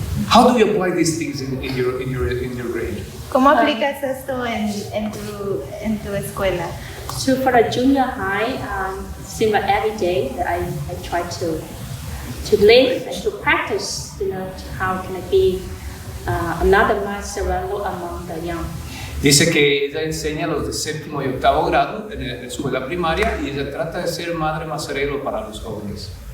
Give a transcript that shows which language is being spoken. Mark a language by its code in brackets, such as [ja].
[en] How do you apply these things in your grade? [es] ¿Cómo aplicas esto en tu escuela? [en] So for a junior high, similar every day that I try to live and to practice, how can I be another Mazzarello among the young. [es] Dice que ella enseña a los de 7º y 8º grado en la escuela primaria y ella trata de ser Madre Mazzarello para los jóvenes.